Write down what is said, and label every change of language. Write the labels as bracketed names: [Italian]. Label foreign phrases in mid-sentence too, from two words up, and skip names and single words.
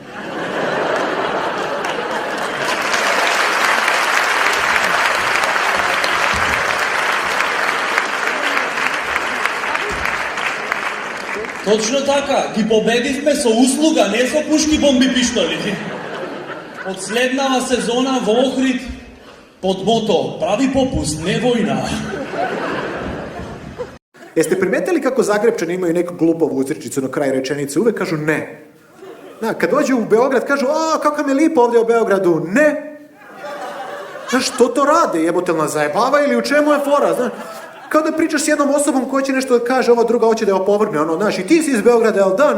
[Macedonian] Точно така, ги победивме со услуга, не со пушки, бомби, пиштоли. Од следнава сезона во Охрид под мото прави попуст, не војна. [Serbian] Jeste primetili kako Zagrebčani imaju neku glupovu uzrečicu na kraju rečenice? Uvek kažu ne. Da, kad dođu u Beograd kažu, [Croatian] a kako mi lipo ovdje u Beogradu, ne. [Serbian] Znaš, što to rade? Jebote, nas zajebava ili u čemu je fora? Znaš, kao da pričaš s jednom osobom koja će nešto da kaže, ova druga hoće da je opovrgne, ono, znaš, i ti si iz Beograda, jel da?